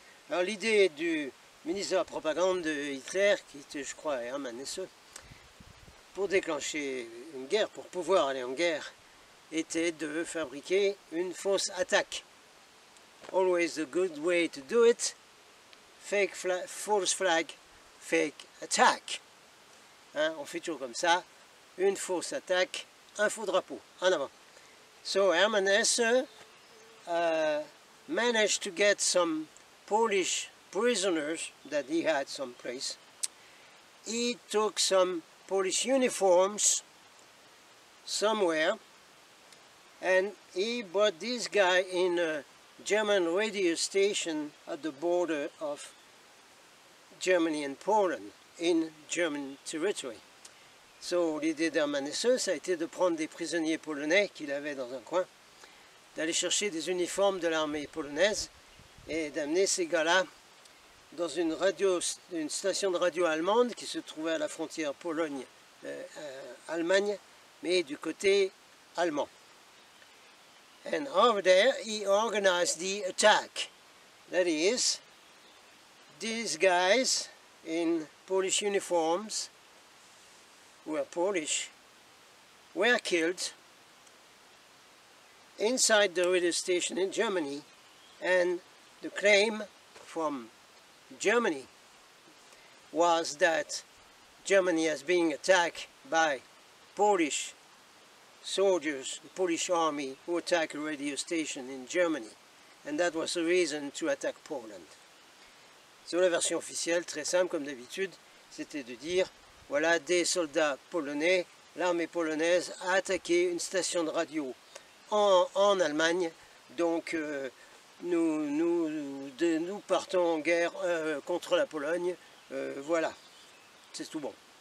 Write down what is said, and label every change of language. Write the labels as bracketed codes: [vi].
[fr] Alors l'idée du ministre de la propagande de Hitler, qui était je crois Hermann Hesse, pour déclencher une guerre, pour pouvoir aller en guerre, était de fabriquer une fausse attaque. [en] Always a good way to do it, fake flag, false flag, fake attack. [fr] Hein, on fait toujours comme ça, une fausse attaque, un faux drapeau, en avant. [en] So Hermann Hesse managed to get some Polish prisoners that he had someplace. He took some Polish uniforms somewhere and he brought this guy in a German radio station at the border of Germany and Poland in German territory. [fr] So l'idée d'Hermann Hesse, ça a été de prendre des prisonniers polonais qu'il avait dans un coin, d'aller chercher des uniformes de l'armée polonaise et d'amener ces gars-là dans une station de radio allemande qui se trouvait à la frontière Pologne-Allemagne, mais du côté allemand. [en] And over there he organized the attack. That is, these guys in Polish uniforms, who were Polish, were killed inside the radio station in Germany, and the claim from Germany was that Germany is being attacked by Polish soldiers, the Polish army who attacked a radio station in Germany, and that was the reason to attack Poland. [fr] Sur la version officielle, très simple comme d'habitude, c'était de dire, voilà des soldats polonais, l'armée polonaise a attaqué une station de radio en Allemagne, donc nous partons en guerre contre la Pologne, voilà, c'est tout bon.